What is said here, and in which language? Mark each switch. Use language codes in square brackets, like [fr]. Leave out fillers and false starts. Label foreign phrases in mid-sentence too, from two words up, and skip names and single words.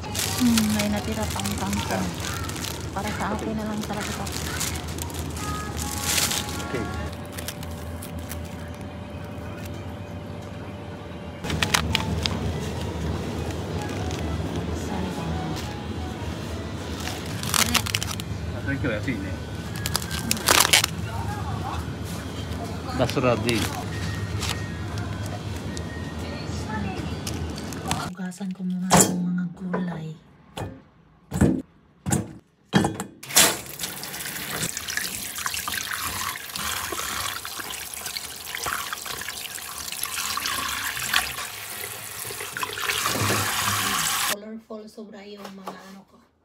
[tl] May natira pang kangkong. Para sa akin na lang talaga ito. Okay. Saan ito? Correct. [ja] それ今日安いね。 [tl] Basura din. Hugasan ko muna ng mga gulay. Colorful sobra yung mga ano ko.